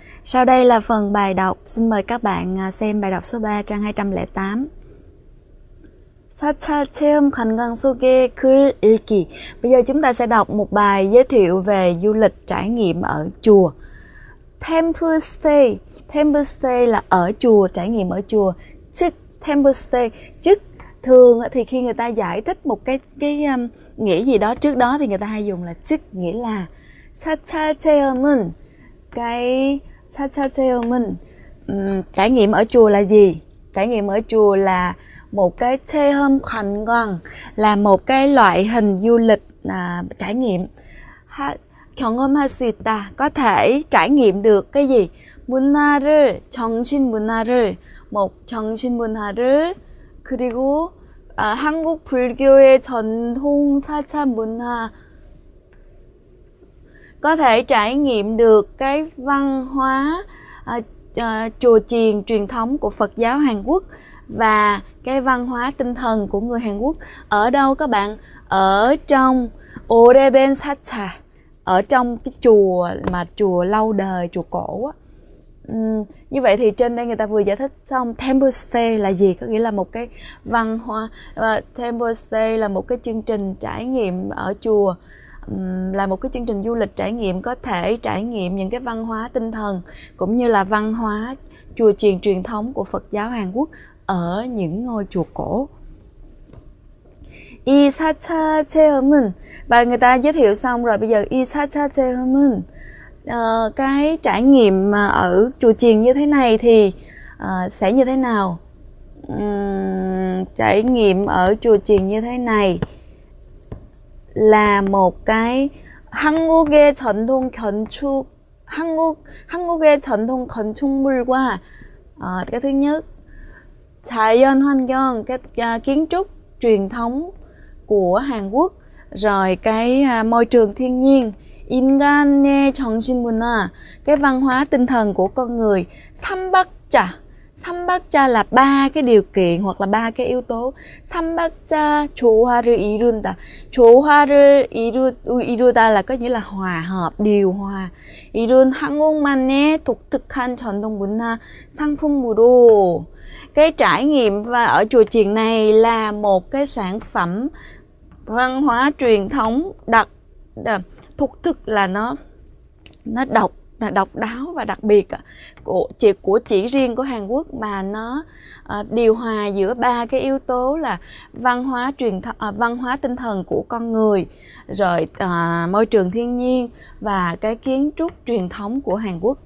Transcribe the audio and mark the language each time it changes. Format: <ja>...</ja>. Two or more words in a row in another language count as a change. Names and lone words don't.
<vi>Sau đây là phần bài đọc. Xin mời các bạn xem bài đọc số 3 trang 208.</vi> <ko>4차 체험 관광 속의 글 읽기.</ko> <vi>Bây giờ chúng ta sẽ đọc một bài giới thiệu về du lịch trải nghiệm ở chùa.</vi> <en>Temple stay. Temple stay</en> <vi>là ở chùa, trải nghiệm ở chùa.</vi> <en>Chức temple stay.</en> <vi>Chức thường thì khi người ta giải thích một cái nghĩa gì đó trước đó thì người ta hay dùng là chức, nghĩa là</vi> <ko>4차 체험은</ko> <vi>cái</vi> <ko>4차 체험은</ko> <vi>trải nghiệm ở chùa là gì? Trải nghiệm ở chùa là một cái</vi> <ko>체험 관광,</ko> <vi>là một cái loại hình du lịch trải nghiệm.</vi> <ko>경험할 수 있다,</ko> <vi>có thể trải nghiệm được cái gì?</vi> <ko>문화를, 정신 문화를, một 정신 문화를, 그리고 한국 불교의 전통 사찰 문화,</ko> <vi>có thể trải nghiệm được cái văn hóa chùa chiền truyền thống của Phật giáo Hàn Quốc và cái văn hóa tinh thần của người Hàn Quốc. Ở đâu các bạn? Ở trong</vi> <ko>오래된 사찰,</ko> <vi>ở trong cái chùa mà chùa lâu đời, chùa cổ á. Như vậy thì trên đây người ta vừa giải thích xong</vi> <en>temple stay</en> <vi>là gì, có nghĩa là một cái văn hóa,</vi> <en>temple stay</en> <vi>là một cái chương trình trải nghiệm ở chùa, là một cái chương trình du lịch trải nghiệm, có thể trải nghiệm những cái văn hóa tinh thần cũng như là văn hóa chùa chiền truyền thống của Phật giáo Hàn Quốc ở những ngôi chùa cổ.</vi> <ko>이 4차 체험은,</ko> <vi>và người ta giới thiệu xong rồi, bây giờ</vi> <ko>이 4차 체험은</ko> <vi>cái trải nghiệm mà ở chùa chiền như thế này thì sẽ như thế nào? Trải nghiệm ở chùa chiền như thế này là một cái</vi> <ko>한국의 전통 건축, 한국의 전통 건축물과</ko> <vi>cái thứ nhất</vi> <ko>자연 환경,</ko> <vi>cái kiến trúc truyền thống của Hàn Quốc, rồi cái môi trường thiên nhiên,</vi> <ko>인간의 정신 문화,</ko> <vi>cái văn hóa tinh thần của con người,</vi> <ko>삼박자.</ko> <vi>삼박자 là ba cái điều kiện hoặc là ba cái yếu tố.</vi> <ko>삼박자 조화를 이룬다. 조화를 이루다</ko> <vi>là có nghĩa là hòa hợp, điều hòa.</vi> <ko>이룬 한국만의 독특한 전통 문화 상품으로.</ko> <vi>Cái trải nghiệm và ở chùa chiền này là một cái sản phẩm văn hóa truyền thống thuộc thực là nó độc đáo và đặc biệt của chỉ riêng của Hàn Quốc, mà nó điều hòa giữa ba cái yếu tố là văn hóa tinh thần của con người, rồi môi trường thiên nhiên và cái kiến trúc truyền thống của Hàn Quốc.</vi>